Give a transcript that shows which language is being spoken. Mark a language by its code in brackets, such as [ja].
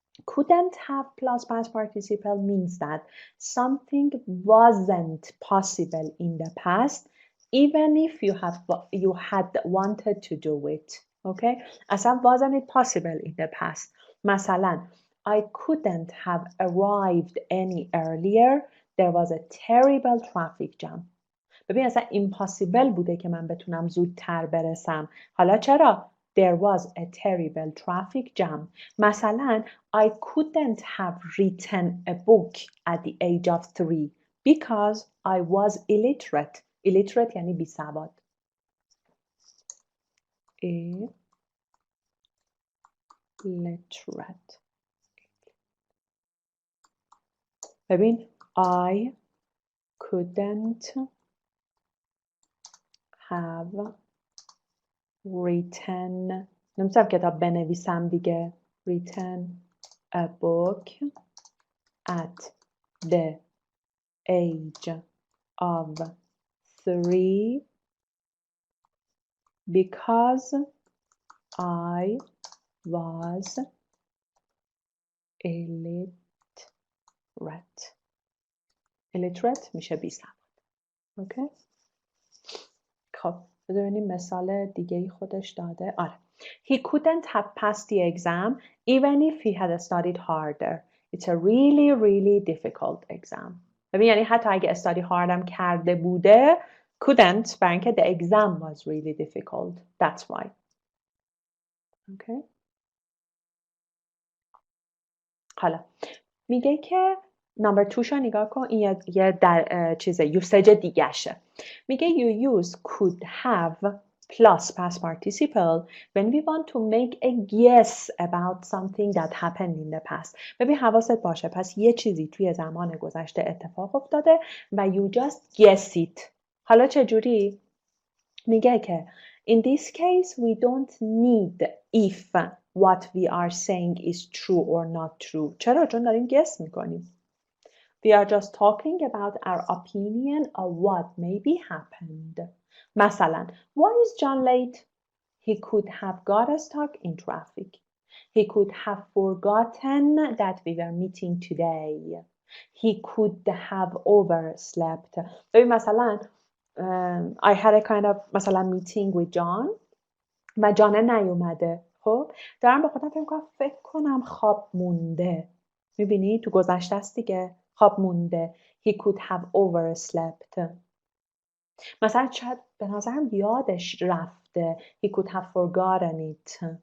[en] Couldn't have plus past participle means that something wasn't possible in the past even if you had wanted to do it. Okay? [fa] اصلا [en] wasn't it possible in the past. [fa] مثلا [en] I couldn't have arrived any earlier. There was a terrible traffic jam. [fa] ببین اصلا impossible بوده که من بتونم زودتر برسم. حالا چرا؟ [en] There was a terrible traffic jam. مثلا I couldn't have written a book at the age of 3 because I was illiterate. [fa] Illiterate یعنی بی سواد. [en] Illiterate. [fa] ببین [en] I couldn't have written. [fa] نمی‌تونم کتاب بنویسم دیگه. [en] Written a book at the age of 3 because I was illiterate. [fa] Illiterate میشه بی سواد. اوکی؟ خب ببینیم مثال دیگه خودش داده. آره. [en] He couldn't have passed the exam even if he had studied harder. It's a really, really difficult exam. [fa] ببین یعنی حتی اگه study hardم کرده بوده [en] couldn't [fa] برای اینکه [en] the exam was really difficult. That's why. Okay. [fa] حالا میگه که نمبر 2 شو نگاه کن. این یه در چیزه یوسج دیگهشه. [en] میگه you use could have plus past participle when we want to make a guess about something that happened in the past. [fa] ببین حواست باشه پس یه چیزی توی زمان گذشته اتفاق افتاده و [en] you just guess it. [fa] حالا چجوری؟ میگه که [en] in this case we don't need if what we are saying is true or not true. [fa] چرا؟ چون داریم guess میکنیم. [en] We are just talking about our opinion of what maybe happened. مثلا, why is John late? He could have got stuck in traffic. He could have forgotten that we were meeting today. He could have overslept. [fa] ببین مثلا [en] I had a kind of مثلا meeting with John [fa] و جان نیومده. خب دارم به خودم فکر کنم خواب مونده. میبینی تو گذشته است دیگه. خواب مونده. [en] He could have overslept. [fa] مثلا شاید به نظرم یادش رفته. [en] He could have forgotten it.